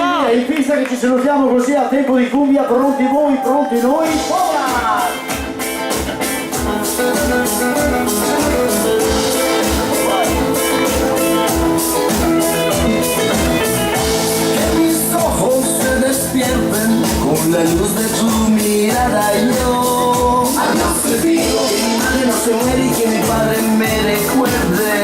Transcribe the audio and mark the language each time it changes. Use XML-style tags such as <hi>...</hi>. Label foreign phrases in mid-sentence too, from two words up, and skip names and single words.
<it>è in pista che ci salutiamo così a tempo di cumbia, pronti voi, pronti noi, ora!</it> <es>Que mis ojos se despierten con la luz de tu mirada y yo adiós te pido, que mi madre no se muere y que mi padre me recuerde.</es>